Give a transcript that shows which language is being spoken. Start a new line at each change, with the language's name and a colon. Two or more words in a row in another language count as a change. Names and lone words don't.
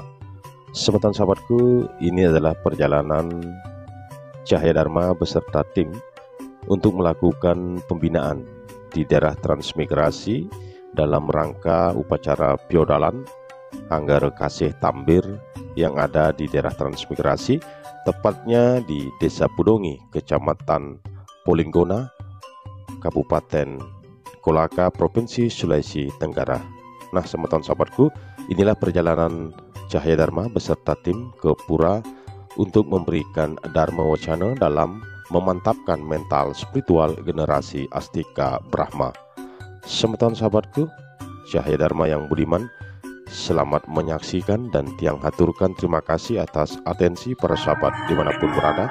Indonesian: Semeton sahabatku, ini adalah perjalanan Cahaya Dharma beserta tim untuk melakukan pembinaan di daerah transmigrasi dalam rangka upacara Piodalan Anggar Kasih Tambir yang ada di daerah transmigrasi, tepatnya di Desa Pudongi, Kecamatan Polinggona, Kabupaten Kolaka, Provinsi Sulawesi Tenggara. Nah, semeton sahabatku, inilah perjalanan Cahaya Dharma beserta tim ke Pura untuk memberikan Dharma Wacana dalam memantapkan mental spiritual generasi Astika Brahma. Semeton sahabatku, Cahaya Dharma yang budiman, selamat menyaksikan dan tiang haturkan terima kasih atas atensi para sahabat dimanapun berada.